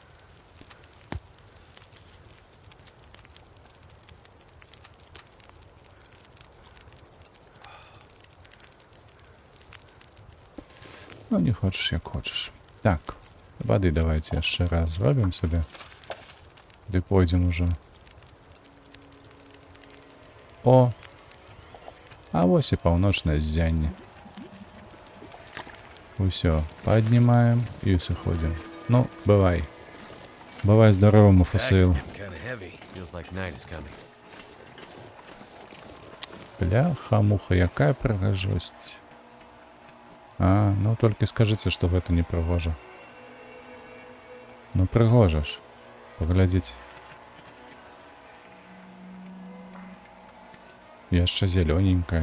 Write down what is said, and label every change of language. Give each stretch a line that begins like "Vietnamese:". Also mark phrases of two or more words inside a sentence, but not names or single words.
Russian: Ну, не хочешь, як хочешь. Так, воды давайте еще раз зробим себе. Ды пойдем уже. О!
Belarusian: А вось і паўночнае ззянне. Усё,
Russian: поднимаем и сыходим.
Belarusian: Ну, бывай. Бывай здоровым, Мафусейл.
English: Kind of heavy. Feels like night is coming.
Belarusian: Бляха-муха, якая прыгажосць. А, ну толькі скажыце, што гэта не прыгожа. Ну прыгожа ж. Паглядзіце. Яшчэ зелёненькая.